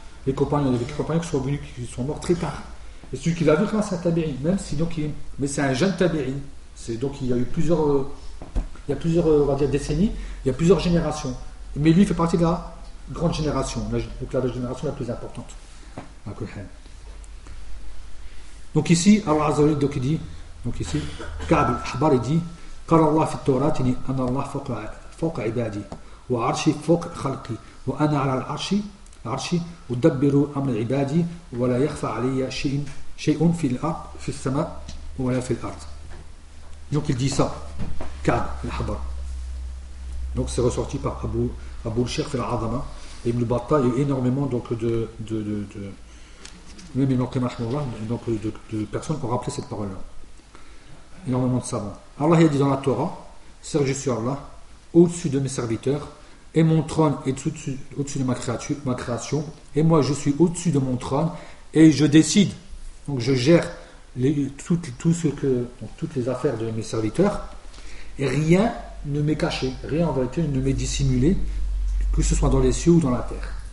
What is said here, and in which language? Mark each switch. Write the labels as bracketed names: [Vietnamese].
[French] Les compagnons, qui sont venus, qui sont morts très tard. Et celui qui l'a vu, c'est un tabi'in, même si donc mais c'est un jeune tabi'in. C'est donc il y a plusieurs générations. Mais lui, il fait partie de la grande génération, donc la génération la plus importante. Donc ici, Allah Azza wa Jalla, donc il dit, [Arabic] donc ici, Ka'b al-Ahbar, il dit, قال الله في التوراة إني أنا الله فوق عبادي وعرشي فوق خلقي وأنا على العرش عرشي ودبر أمر عبادي ولا يخفى علي شيء في الأرض في السماء ولا في الأرض. [French] Donc il dit ça, Ka'b al-Ahbar. Donc c'est ressorti par Abu al-Sheikh al-Azama et Ibn Battah. Il y a énormément donc de même Ibn Qayyim rahimahullah, donc de personnes qui ont rappelé cette parole là. Énormément de savants. Allah a dit dans la Torah, serge sur Allah, au-dessus de mes serviteurs, et mon trône est au-dessus de ma création, et moi je suis au-dessus de mon trône, et je décide, donc je gère toutes les affaires de mes serviteurs, et rien ne m'est caché, rien en vérité ne m'est dissimulé, que ce soit dans les cieux ou dans la terre.